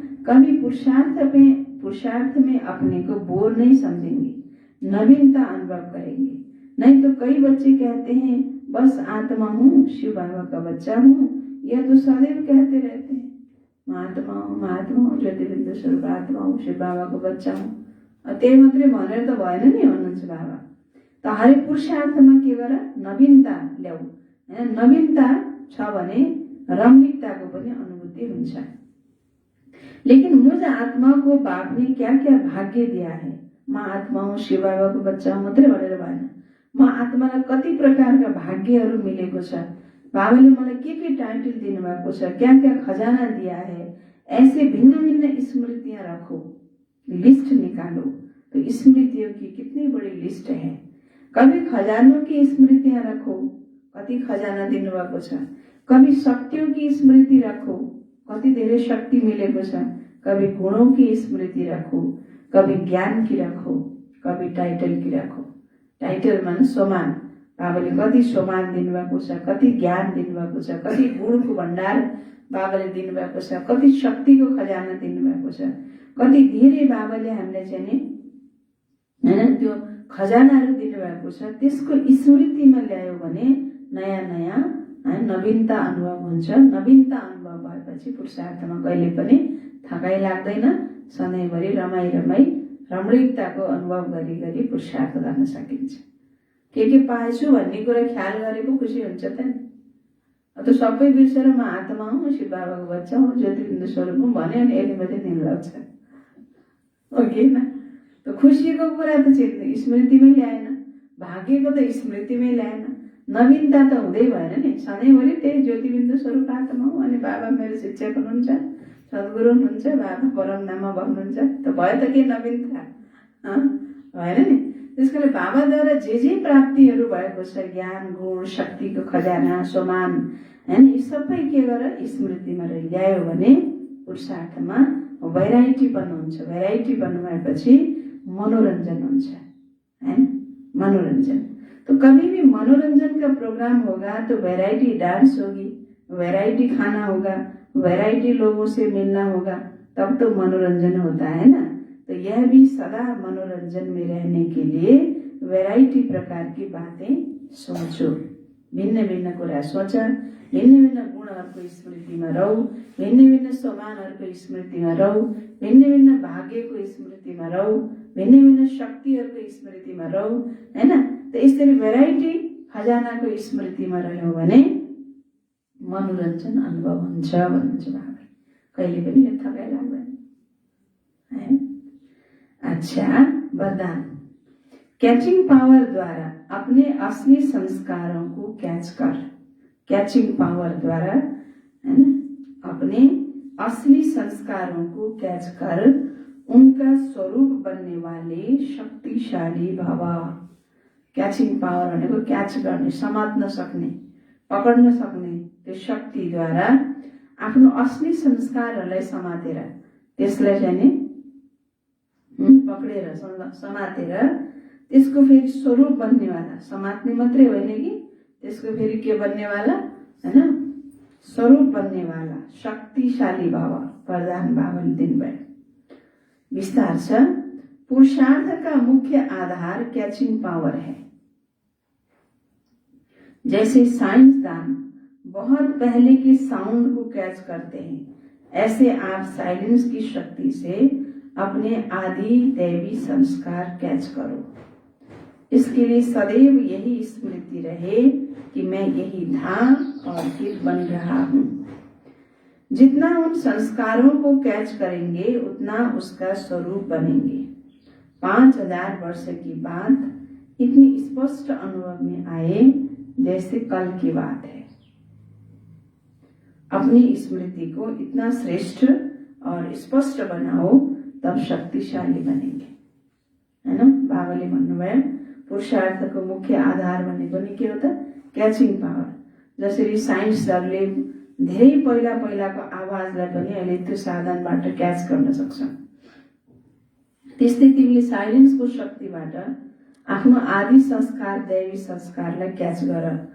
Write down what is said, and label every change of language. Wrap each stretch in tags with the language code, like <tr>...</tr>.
<hi>कभी पुरुषार्थ में अपने को बोर नहीं समझेंगे, नवीनता अनुभव करेंगे। नहीं तो कई बच्चे कहते हैं बस आत्मा हूँ, शिव बाबा का बच्चा हूँ, यह तो सदैव कहते रहते हैं, महात्मा हूँ, ज्योतिबिन्दु स्वरूप आत्मा हूँ, शिव बाबा को बच्चा हूँ।</hi> <ne>त्यही मात्रै भनेर त भएन नि भन्नुहुन्छ बाबा। त हरेक पुरुषार्थमा के गर, नवीनता ल्याऊ। नवीनता छ भने रमणीकताको पनि अनुभूति हुन्छ।</ne> <hi>लेकिन मुझ आत्मा को बाप ने क्या क्या भाग्य दिया है।</hi> <ne>म आत्मा हूँ, शिव बाबा को बच्चा हूँ मात्रै भनेर भएन, म आत्मालाई कति प्रकारका भाग्यहरू मिलेको छ, बाबाले मलाई के टाइटल दिनुभएको छ,</ne> <hi>क्या क्या खजाना दिया है। ऐसे भिन्न भिन्न स्मृतियां रखो, लिस्ट निकालो, तो स्मृतियों की कितनी बड़ी लिस्ट है। कभी खजानों की स्मृतियां रखो,</hi> <ne>कति खजाना दिनुभएको छ।</ne> <hi>कभी शक्तियों की स्मृति रखो,</hi> <ne>कति धेरै शक्ति मिलेको छ।</ne> <hi>कभी गुणों की स्मृति रखो, कभी ज्ञान की रखो, कभी टाइटल की रखो।</hi> <ne>टाइटल माने सोमान, बाबाले कति सोमान दिनुभएको छ, कति ज्ञान दिनुभएको छ, कति गुणको भण्डार बाबाले दिनुभएको छ, कति शक्तिको खजाना दिनुभएको छ, कति धेरै बाबाले हामीलाई चाहिँ नि हैन, त्यो खजानाहरू दिनुभएको छ, त्यसको स्मृतिमा ल्यायो भने नयाँ नयाँ नवीनता अनुभव हुन्छ। नवीनता अनुभव भएपछि पुरुषार्थमा कहिले पनि थकाइ लाग्दैन। सधैँभरि रमाई रमणीकताको अनुभव गरी गरी पुरुषार्थ गर्न सकिन्छ। के पाएछु भन्ने कुरा ख्याल गरेको खुसी हुन्छ त नि। त्यो सबै बिर्सेर म आत्मा हुँ, शिव बाबाको बच्चा हुँ, ज्योतिबिन्दु स्वरूप हुँ भन्यो भने यति मात्रै दिन लाग्छ, हो कि न? त खुसीको कुरा त स्मृतिमै ल्याएन, भाग्यको त स्मृतिमै ल्याएन, नवीनता त हुँदै भएन नि। सधैँभरि त्यही ज्योतिबिन्दु स्वरूप आत्मा हुँ। अनि बाबा मेरो शिक्षक हुनुहुन्छ, सद्गुरु हुनुहुन्छ, बाबा परमधाममा बस्नुहुन्छ, त भयो त के नवीनता? भएन नि। त्यसकारण बाबाद्वारा जे प्राप्तिहरू भएको छ, ज्ञान, गुण, शक्तिको खजाना, सोमान, हैन, यी सबै के गर स्मृतिमा ल्यायो भने पुरुषार्थमा भेराइटी बन्नुहुन्छ। भेराइटी बन्नु भएपछि मनोरञ्जन हुन्छ, हैन, मनोरञ्जन।</ne> <hi>तो कभी भी मनोरंजन का प्रोग्राम होगा तो वैरायटी डांस होगी, वैरायटी खाना होगा, वैरायटी लोगों से मिलना होगा, तब तो मनोरंजन होता है ना। तो यह भी सदा मनोरंजन में रहने के लिए वैरायटी प्रकार की बातें सोचो।</hi> <ne>भिन्न भिन्न कुरा सोच, भिन्न भिन्न गुणहरूको स्मृतिमा रहौ, भिन्न भिन्न सोमानहरूको स्मृतिमा रहौ, भिन्न भिन्न भाग्यको स्मृतिमा रहौ, भिन्न भिन्न शक्तिहरूको स्मृतिमा रहौ, हैन। त यसरी भेराइटी खजानाको स्मृतिमा रह्यो भने मनोरञ्जन अनुभव हुन्छ भन्नुहुन्छ बाबा। कहिले पनि थकाइ लाग्दैन, है। अच्छा, वरदान।</ne> <hi>कैचिंग पावर द्वारा अपने असली संस्कारों को कैच कर। कैचिंग पावर द्वारा, है ना, अपने असली संस्कारों को कैच कर उनका स्वरूप बनने वाले शक्तिशाली भव।</hi> <ne>क्याचिङ पावर भनेको क्याच गर्ने, समात्न सक्ने, पकड्न सक्ने त्यो शक्तिद्वारा आफ्नो असली संस्कारहरूलाई समातेर, त्यसलाई चाहिँ पक्रेर समातेर त्यसको फेरि स्वरूप बन्नेवाला, समात्ने मात्रै होइन कि त्यसको फेरि के बन्नेवाला, हैन, स्वरूप बन्नेवाला शक्तिशाली भाव वरदान बाबाले दिनुभयो। विस्तार छ।</ne> <hi>पुरुषार्थ का मुख्य आधार कैचिंग पावर है। जैसे साइंसदान बहुत पहले के साउंड को कैच करते हैं, ऐसे आप साइलेंस की शक्ति से अपने आदि दैवी संस्कार कैच करो। इसके लिए सदैव यही स्मृति रहे कि मैं यही था और फिर बन रहा हूँ। जितना उन संस्कारों को कैच करेंगे उतना उसका स्वरूप बनेंगे। 5000 वर्ष की बात इतनी स्पष्ट अनुभव में आए जैसे कल की बात है। अपनी स्मृति को इतना श्रेष्ठ और स्पष्ट बनाओ, तब शक्तिशाली बनेंगे, है ना।</hi> <ne>बाबाले भन्नुभयो पुरुषार्थको मुख्य आधार भनेको नि के हो त? Catching power. जसरी साइन्सहरूले धेरै पहिलाको आवाजलाई पनि अहिले त्यो साधनबाट क्याच गर्न सक्छ, त्यस्तै तिमीले साइलेन्सको शक्तिबाट आफ्नो आदि संस्कार, दैवी संस्कारलाई क्याच गर।</ne>